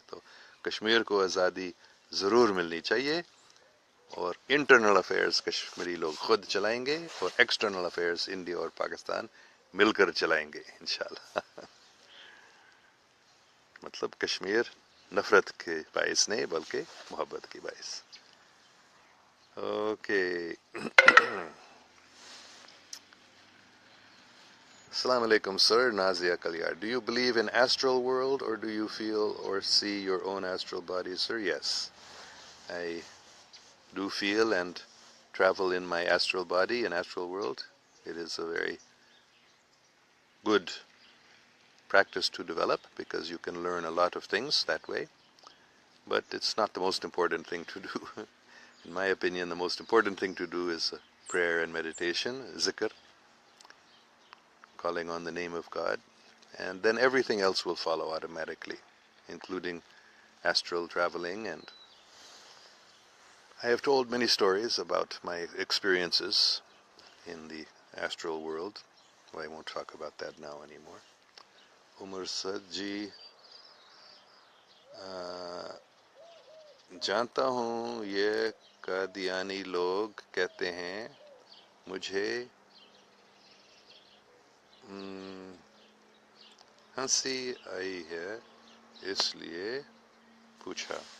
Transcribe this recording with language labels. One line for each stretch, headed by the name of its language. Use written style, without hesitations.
Urdu: تو کشمیر کو آزادی ضرور ملنی چاہیے، اور انٹرنل افیئرز کشمیری لوگ خود چلائیں گے اور ایکسٹرنل افیئرز انڈیا اور پاکستان مل کر چلائیں گے انشاءاللہ. مطلب کشمیر نفرت کے باعث نہیں بلکہ محبت کے باعث. اوکے السلام علیکم sir.
English: Nazia Kalyar, do you believe in astral world or do you feel or see your own astral body? Sir, yes, I do feel and travel in my astral body in astral world. It is a very good practice to develop because you can learn a lot of things that way, but it's not the most important thing to do. In my opinion, the most important thing to do is prayer and meditation, zikr, calling on the name of God, and then everything else will follow automatically, including astral traveling. And I have told many stories about my experiences in the astral world. Well, I won't talk about that now anymore.
Urdu: Umar Saad ji, جانتا ہوں یہ قادیانی لوگ کہتے ہیں مجھے ہنسی آئی ہے اس لیے پوچھا.